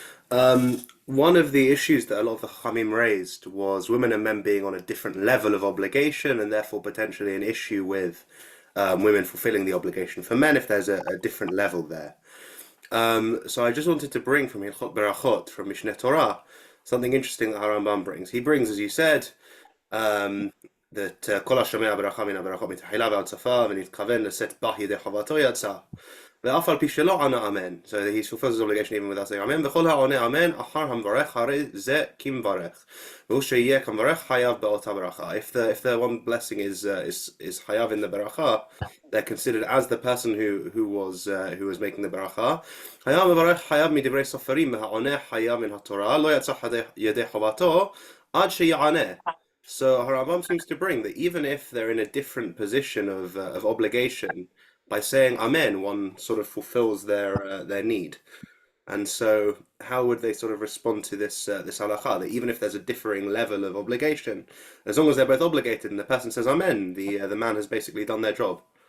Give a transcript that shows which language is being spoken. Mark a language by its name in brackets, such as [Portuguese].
[English] One of the issues that a lot of the Chachamim raised was women and men being on a different level of obligation, and therefore potentially an issue with women fulfilling the obligation for men if there's a different level there. So I just wanted to bring from Hilchot Berachot, from Mishneh Torah, something interesting that Harambam brings. He brings, as you said, that [Hebrew] כל השומע ברכה מן הברכות מתחילה ועד סופה ונתכוון לשאת בה ידי חובתו יצא. ואף על פי שלא ענה אמן. [English] So he fulfills his obligation even without saying amen. [Hebrew] וכל העונה אמן אחר המברך הרי זה כמברך. והוא שיהיה כמברך חייב באותה ברכה. [English] If the one blessing is חייב in the ברכה, they're considered as the person who was making the ברכה. [Hebrew] היה מברך חייב מדברי סופרים והעונה חייב מן התורה. לא יצא ידי חובתו עד שיענה. [English] So Harambam seems to bring that even if they're in a different position of obligation, by saying Amen, one sort of fulfills their need. And so, how would they sort of respond to this halakha? That even if there's a differing level of obligation, as long as they're both obligated and the person says Amen, the man has basically done their job.